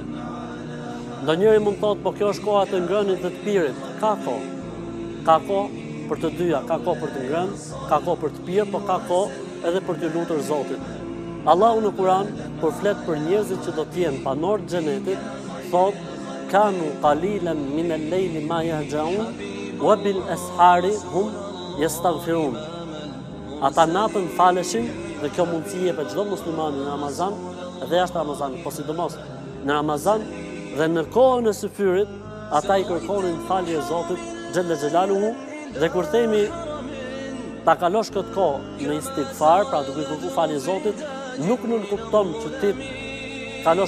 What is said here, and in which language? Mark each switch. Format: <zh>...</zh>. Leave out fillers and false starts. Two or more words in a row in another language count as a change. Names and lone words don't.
<sq>Ndonjëri mund thotë, po kjo është koha të ngrënit dhe të pirit. Ka kohë. Ka kohë për të dyja, ka kohë për të ngrënë, ka kohë për të pirë, po ka kohë edhe për të lutur Zotit. Allahu në Kur'an, kur flet për njerëzit që do të jenë banor të xhenetit, thotë:</sq> <ar>كانوا قليلا من الليل ما يهجعون وبالأسحار هم يستغفرون.</ar> <sq>Ata natën faleshin, dhe kjo mundësi jepet çdo muslimani në Ramazan dhe jashtë Ramazanit, po sidomos në Ramazan dhe në kohën e syfyrit, ata i kërkonin falje Zotit</sq> <ar>جل جلاله,</ar> <sq>dhe kur themi ta kalosh këtë kohë me istighfar, pra duke kërkuar falje Zotit, nuk nënkupton që ti kalosh</sq>